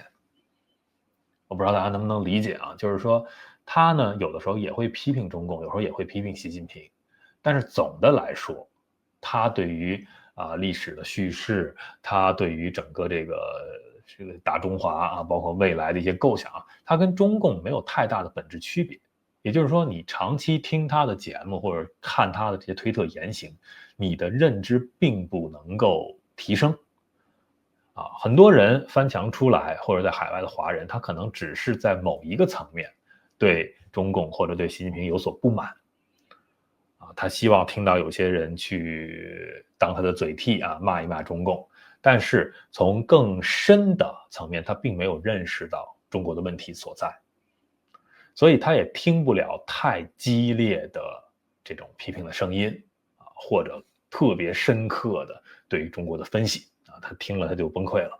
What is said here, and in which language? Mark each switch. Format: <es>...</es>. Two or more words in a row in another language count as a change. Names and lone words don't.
<zh>我不知道大家能不能理解啊，就是說他呢有的時候也會批評中共，有時候也會批評習近平，但是總的來說，他對於歷史的敘事，他對於整個這個大中華啊，包括未來的一些構想，它跟中共沒有太大的本質區別。也就是說，你長期聽他的節目或者看他的這些推特言行，你的認知並不能夠提升。很多人翻牆出來或者在海外的華人，他可能只是在某一個層面對中共或者對習近平有所不滿。他希望聽到有些人去當他的嘴替啊，罵一罵中共。但是從更深的層面，他並沒有認識到中國的問題所在，所以他也聽不了太激烈的這種批評的聲音啊，或者特別深刻的對於中國的分析啊，他聽了他就崩潰了。</zh>